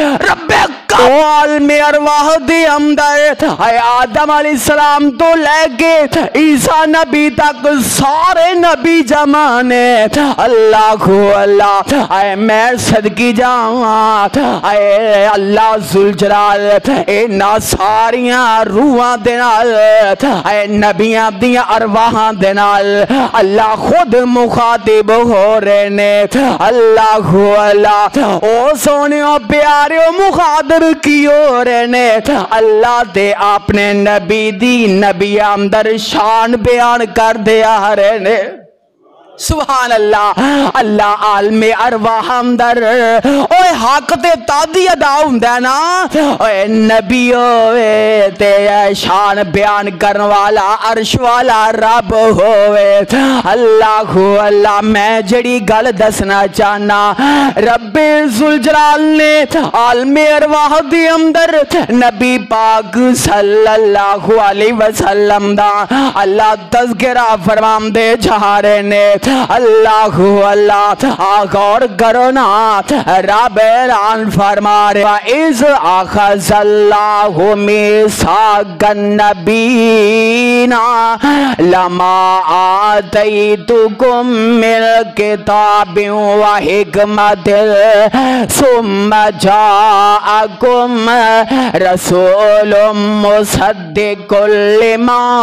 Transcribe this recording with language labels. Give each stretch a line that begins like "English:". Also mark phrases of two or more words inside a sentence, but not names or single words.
Punjabi: رب عالم ارواح دی اندر آدم علیہ السلام تو لے کے عیسیٰ نبی تک سارے نبی جمانے اللہ اللہ اے میں صدقی جاؤں اے اللہ ذوالجلال اینا ساریاں روحاں دے نال اے نبیاں دیاں ارواحاں دے نال اللہ خود مخاطب ہو رہے نے۔ اللہ اللہ او سونیوں پیاریوں مخاطب کی ہو رہے نے، اللہ دے اپنے نبی دی نبی اندر شان بیان کر دیا رہے نے۔ سبحان اللہ، اللہ عالم ارواح اندر اوے حق تے تادی ادا ہوندا ہے نا، اوے نبی ہوئے تے شان بیان کرن والا عرش والا رب ہوئے۔ اللہ اللہ میں جڑی گل دسنا چاہنا، رب ذوالجلال نے عالم ارواح دی اندر نبی پاک صلی اللہ علیہ وسلم دا اللہ تذکرہ فرمان دے جا رہے نے۔ اللہ اللہ غور کرو نا، رب اعلان فرما رہے
Arabic: وَإِذْ أَخَذَ اللَّهُ مِيثَاقَ النَّبِيِّينَ لَمَا آتَيْتُكُم مِّنَ كِتَابٍ وَحِكْمَةٍ ثُمَّ جَاءَكُم رَّسُولٌ مُّصَدِّقٌ لِّمَا